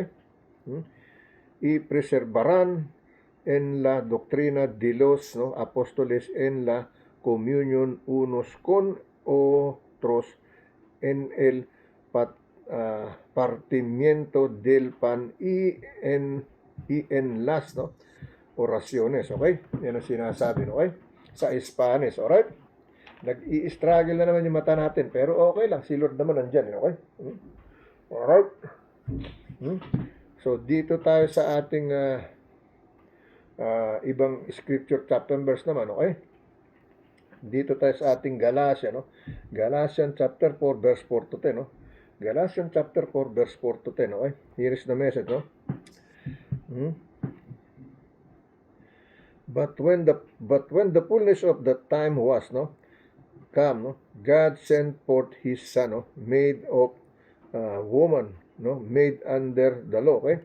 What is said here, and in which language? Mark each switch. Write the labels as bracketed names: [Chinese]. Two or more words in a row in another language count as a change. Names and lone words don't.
[Spanish] Y preservarán en la doctrina de los, ¿no? apóstoles, en la comunión unos con otros, en el partimiento del pan y en las, ¿no? oraciones, [Filipino] okay? Yan ang sinasabi, okay? Sa Spanish, alright? Nag-i-struggle na naman yung mata natin, pero okay lang, si Lord naman nandyan, okay? Alright? So, dito tayo sa ating ibang [English] scripture chapter and verse [Filipino] naman, okay? Dito tayo sa ating Galatia, no? [English] Galatians chapter 4, verse 4 to 10, no? Galatians chapter 4, verse 4 to 10, okay? Here is the message, no? But when the fullness of the time was, no, come, no, God sent forth His Son, no, made of woman, no, made under the law, okay?